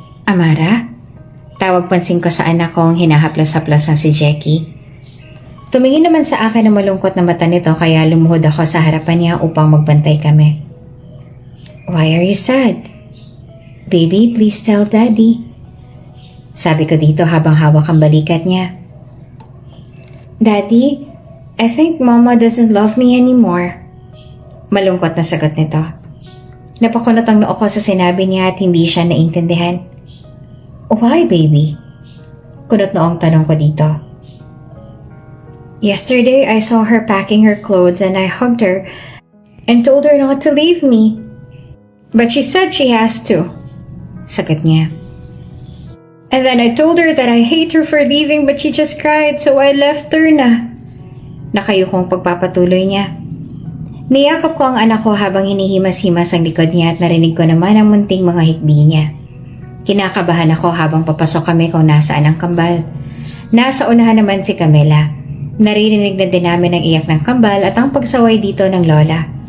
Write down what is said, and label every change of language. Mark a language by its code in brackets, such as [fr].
[tl] Amara? Tawag pansin ko sa anak kong hinahaplas-haplas ng si Jackie. Tumingin naman sa akin na malungkot na mata nito kaya lumuhod ako sa harapan niya upang magbantay kami. [en] Why are you sad? Baby, please tell Daddy. [tl] Sabi ko dito habang hawak ang balikat niya. [en] Daddy, I think Mama doesn't love me anymore. [tl] Malungkot na sagot nito. Napakunot ang noo ko sa sinabi niya at hindi siya naintindihan. [en] Why, baby? [tl] Kunot noong tanong ko dito. [en] Yesterday, I saw her packing her clothes and I hugged her and told her not to leave me. But she said she has to. [tl] Sagot niya. [en] And then I told her that I hate her for leaving but she just cried so I left her na. [tl] Nakayukong pagpapatuloy niya. Niyakap ko ang anak ko habang hinihimas-himas ang likod niya at narinig ko naman ang munting mga hikbi niya. Kinakabahan ako habang papasok kami kung nasaan ang kambal. Nasa unahan naman si Camila. Naririnig na din namin ang iyak ng kambal at ang pagsaway dito ng lola.